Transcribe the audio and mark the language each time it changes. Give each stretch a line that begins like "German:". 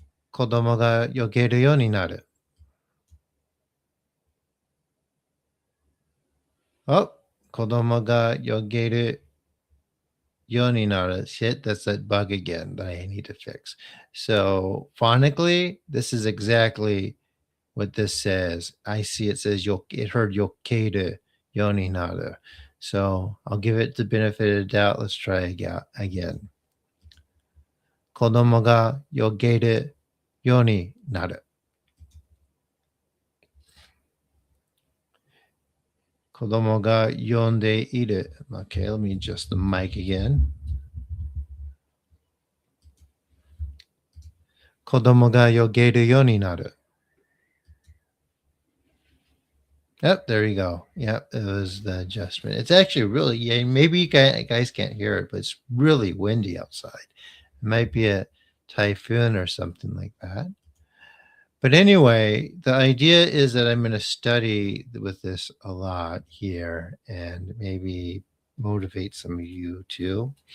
Japanese: 子供が泳げるようになる。 Oh, 子供が泳げるようになる.
English: Shit, that's that bug again that I need to fix. So phonically, this is exactly what this says. I see it says it heard
Japanese: yokeru yo ni naru.
English: So I'll give it the benefit of the doubt. Let's try again.
Japanese: 子供が泳げるようになる。子供が呼んでいる。
English: Okay, let me adjust the mic again.
Japanese: 子供が泳げるようになる。
English: Yep, there you go. Yep, it was the adjustment. It's actually really, yeah, maybe you guys can't hear it, but it's really windy outside. It might be a typhoon or something like that. But anyway, the idea is that I'm going to study with this a lot here and maybe motivate some of you too.